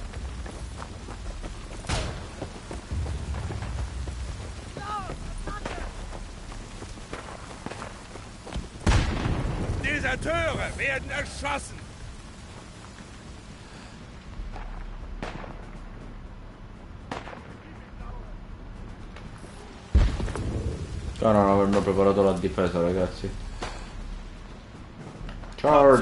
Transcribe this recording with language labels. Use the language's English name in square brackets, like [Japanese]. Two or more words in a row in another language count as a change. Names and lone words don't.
[German] Deserteure werden erschossen. [Italian] No, non avranno preparato la difesa, ragazzi. [English] Charge!